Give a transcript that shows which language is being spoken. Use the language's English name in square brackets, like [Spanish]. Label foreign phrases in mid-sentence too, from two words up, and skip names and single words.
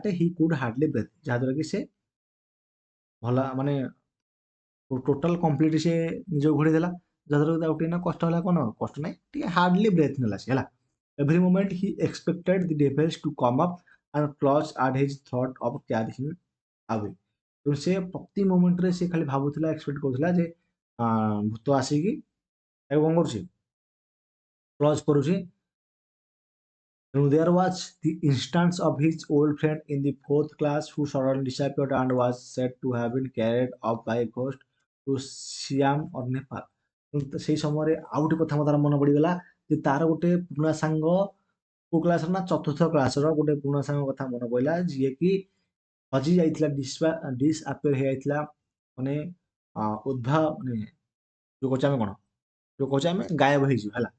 [English] he could hardly breathe [Odia] ଯାହାଦ୍ୱାରା କି ସେ ଭଲ ମାନେ [English] total complete [Odia] ସେ ନିଜକୁ ଘୋଡ଼େଇ ଦେଲା ଯାହାଦ୍ୱାରା କି ତାକୁ ଟିକେ ନା କଷ୍ଟ ହେଲା କ'ଣ କଷ୍ଟ ନାହିଁ ଟିକେ [English] hardly breathe [Odia] ନେଲା ସେ ହେଲା [English] every moment he expected the devils to come up and clutch at his throat of carry him away [Odia] ତେଣୁ ସେ ପ୍ରତି ମୋମେଣ୍ଟରେ ସେ ଖାଲି ଭାବୁଥିଲା ଏକ୍ସପେକ୍ଟ କରୁଥିଲା ଯେ ଭୂତ ଆସିକି ତାକୁ କ'ଣ କରୁଛି କ୍ଲଚ୍ କରୁଛି [English] There was the instance of his old friend in the fourth class who suddenly disappeared and was said to have been carried off by a ghost to Siam or Nepal. [Odia] ସେଇ ସମୟରେ ଆଉ ଗୋଟେ କଥା ତାର ମନେ ପଡ଼ିଗଲା ଯେ ତାର ଗୋଟେ ପୁରୁଣା ସାଙ୍ଗ କୋଉ କ୍ଲାସର ନା ଚତୁର୍ଥ କ୍ଲାସର ଗୋଟେ ପୁରୁଣା ସାଙ୍ଗ କଥା ମନେ ପଡ଼ିଲା ଯିଏକି ହଜି ଯାଇଥିଲା ଡିସ୍ଆପିୟର ହେଇଯାଇଥିଲା ମାନେ ମାନେ ଯୋଉ କହୁଛେ ଆମେ କ'ଣ ଯୋଉ କହୁଛେ ଆମେ ଗାୟବ ହେଇଯିବ